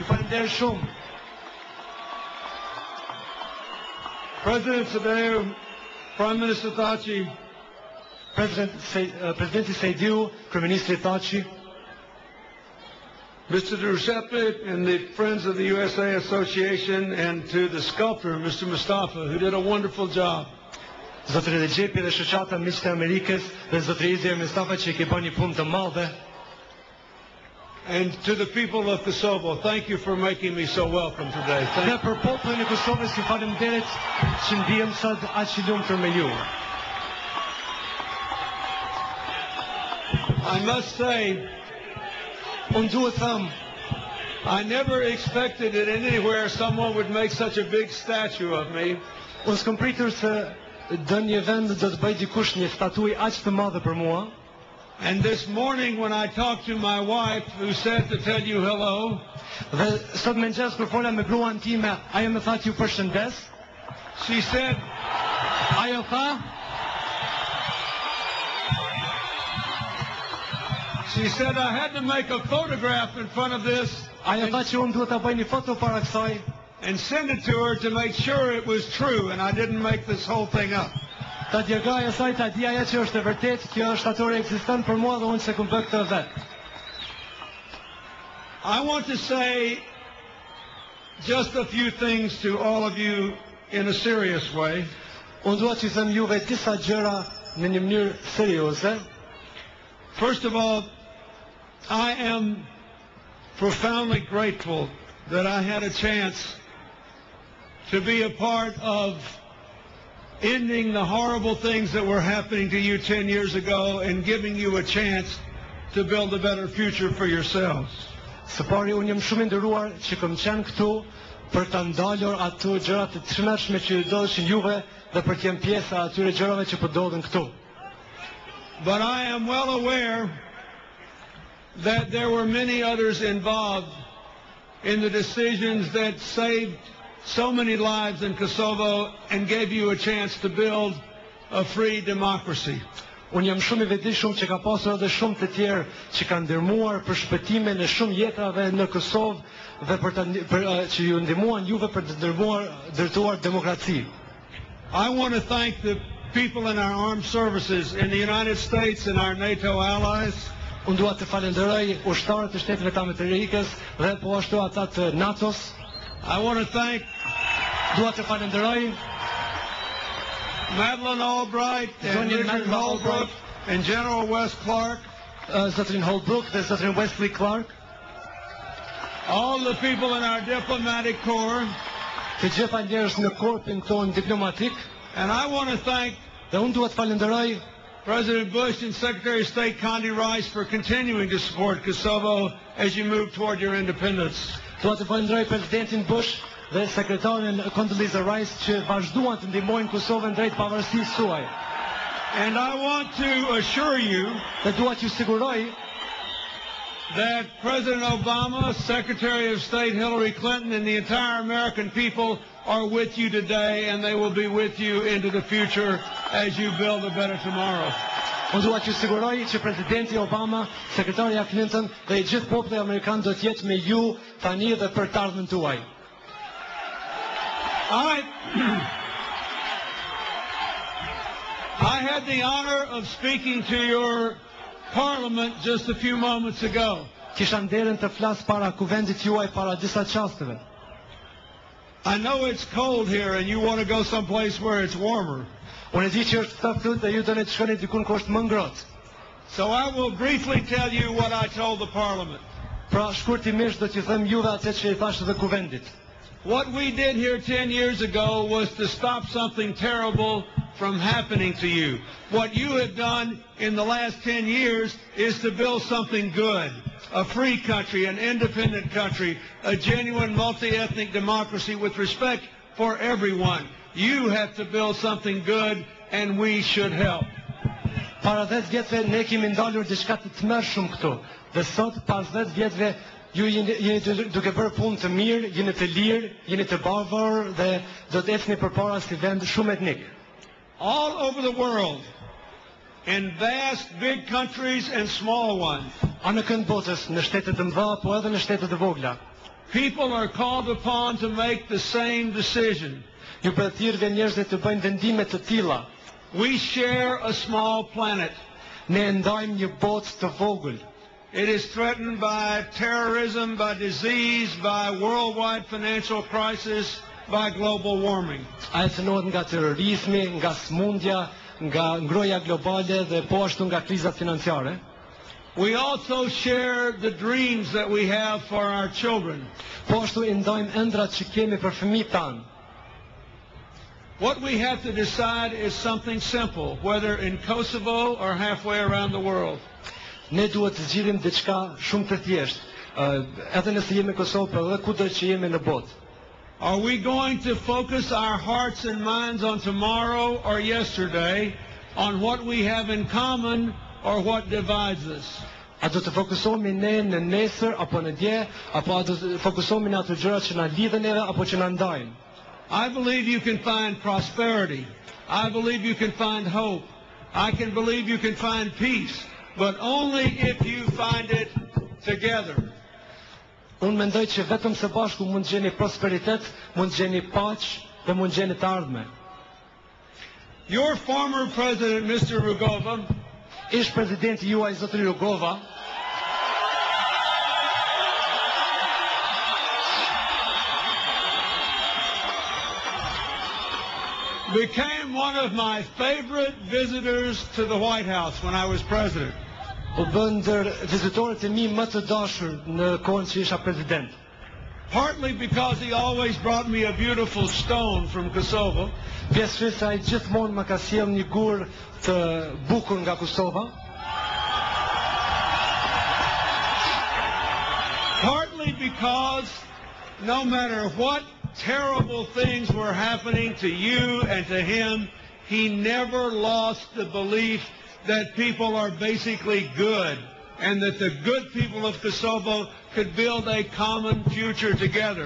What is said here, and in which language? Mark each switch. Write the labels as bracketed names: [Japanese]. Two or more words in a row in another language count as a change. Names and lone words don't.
[English] President Sadeo, Prime Minister Thaci, [Albanian] Presidenti Sejdiu, Kryeministri Thaci, [English] Mr. Giuseppe and the Friends of the USA Association, and to the sculptor, Mr. Mustafa, who did a wonderful job. [Albanian] Zotëri Recep dhe shoqata miqtë e Amerikës dhe zotëri Izzy Mustafa që i bën një punë të madhe. [English] And to the people of Kosovo, thank you for making me so welcome today. [Albanian] Dhe për popullin e Kosovës ju faleminderit që ndihem sot aq i lumtur me ju. [English] I must say, [Albanian] unë duhet them, [English] I never expected that anywhere someone would make such a big statue of me. [Albanian] Unë s'kam pritur se në një vend do të bëj dikush një statuj aq të madhe për mua. [English] And this morning when I talked to my wife, who said to tell you hello, [Albanian] dhe sot mëngjes kur fola me gruan time, ajo më tha që ju përshëndes. [English] She said, [Albanian] ajo tha, [English] she said I had to make a photograph in front of this. [Albanian] Ajo tha që unë duhet ta bëj një foto para kësaj. [English] And send it to her to make sure it was true and I didn't make this whole thing up. [Albanian] Ta djergoj asaj ta di ajo që është e vërtetë, kjo shtatorë ekziston për mua dhe unë se kum bë këtë vet. [English] I want to say just a few things to all of you in a serious way. [Albanian] Unë dua të them juve disa gjëra në një mënyrë serioze. [English] First of all, I am profoundly grateful that I had a chance to be a part of ending the horrible things that were happening to you 10 years ago and giving you a chance to build a better future for yourselves. [Albanian] Së pari, unë jam shumë i nderuar që kam qenë këtu për të ndalur ato gjërat të çmeshme që ju ndodhin juve dhe për të qenë pjesë e atyre gjërave që po ndodhin këtu. [English] But I am well aware that there were many others involved in the decisions that saved so many lives in Kosovo and gave you a chance to build a free democracy. [Albanian] Unë jam shumë i vetëdijshëm që ka pasur edhe shumë të tjerë që kanë ndërmuar për shpëtimin e shumë jetave në Kosovë dhe për që ju ndihmuan juve për të ndërtuar demokraci. [English] I want to thank the people in our armed services in the United States and our NATO allies. [Albanian] Unë dua të falenderoj ushtarët e Shteteve të Amerikës dhe po ashtu ata të NATO-s. [English] I want to thank [Albanian] dua të falenderoj [English] Madeleine Albright and Richard Holbrooke and General Wes Clark. [Albanian] Zotrin Holbrooke dhe Zotrin Wesley Clark. [English] All the people in our diplomatic corps. [Albanian] Të gjitha njerëz në korpin tonë diplomatik. [English] And I want to thank [Albanian] dhe unë dua të falenderoj [English] President Bush and Secretary of State Condi Rice for continuing to support Kosovo as you move toward your independence. [Albanian] Dua të falenderoj Presidentin Bush dhe Sekretarin Condoleezza Rice që vazhduan të ndihmojnë Kosovën drejt pavarësisë suaj. [English] And I want to assure you [Albanian] dhe dua t'ju siguroj [English] that President Obama, Secretary of State Hillary Clinton, and the entire American people are with you today, and they will be with you into the future as you build a better tomorrow. [Albanian] Unë dua t'ju siguroj që Presidenti Obama, Sekretarja Clinton dhe i gjithë populli amerikan do të jetë me ju tani dhe për të ardhmen tuaj. [English] I had the honor of speaking to your Parliament just a few moments ago. [Albanian] Kisha nderin të flas para kuvendit juaj para disa çasteve. [English] I know it's cold here and you want to go someplace where it's warmer. [Albanian] Unë di që është ftohtë dhe ju doni të shkoni diku ku është më ngrohtë. [English] So I will briefly tell you what I told the Parliament. [Albanian] Pra shkurtimisht do t'ju them juve atë që I thash edhe kuvendit. [English] What we did here 10 years ago was to stop something terrible from happening to you. What you have done in the last 10 years is to build something good. A free country, an independent country, a genuine multi-ethnic democracy with respect for everyone. You have to build something good and we should help. [Albanian] Para 10 vjetëve ne kemi ndalur diçka të tmerrshëm këtu. Dhe sot pas 10 vjetëve ju jeni duke bërë punë të mirë, jeni të lirë, jeni të bavër dhe do të ecni përpara si vend shumë etnik. [English] All over the world, in vast big countries and small ones, [Albanian] A në kënd botës, në shtetet të mëdha, po edhe në shtetet të vogla, [English] people are called upon to make the same decision. [Albanian] ju përthirrve njerëzit të bëjnë vendime të tilla. [English] We share a small planet. [Albanian] Ne ndajmë një botë të vogël. [English] It is threatened by terrorism, by disease, by worldwide financial crisis, by global warming. [Albanian] Ajo cënohet nga terrorizmi, nga smundja, nga ngroja globale dhe po ashtu nga krizat financiare. [English] We also share the dreams that we have for our children. [Albanian] Po ashtu i ndajmë ëndrat që kemi për fëmijët tanë. [English] What we have to decide is something simple, whether in Kosovo or halfway around the world. [Albanian] Ne duhet të zgjidhim diçka shumë të thjeshtë, edhe nëse jemi në Kosovë, por edhe kudo që jemi në botë. [English] Are we going to focus our hearts and minds on tomorrow or yesterday, on what we have in common or what divides us? [Albanian] A do të fokusohemi ne në nesër apo në dje, apo a do të fokusohemi në ato gjërat që na lidhen neve apo që na ndajnë? [English] I believe you can find prosperity. I believe you can find hope. I can believe you can find peace, but only if you find it together. [Albanian] Unë mendoj që vetëm së bashku mund të gjeni prosperitet, mund të gjeni paqë dhe mund të gjeni të ardhme. [English] Your former president, Mr. Rugova, [Albanian] Ish presidenti juaj zotëri Rugova [English] became one of my favorite visitors to the White House when I was president. [Albanian] u bë ndër vizitorët e mi më të dashur në kohën që isha president. [English] Partly because he always brought me a beautiful stone from Kosovo, [Albanian] Pjesërisht se ai gjithmonë më ka sjell një gur të bukur nga Kosova, [English] partly because no matter what terrible things were happening to you and to him, he never lost the belief that people are basically good and that the good people of Kosovo could build a common future together.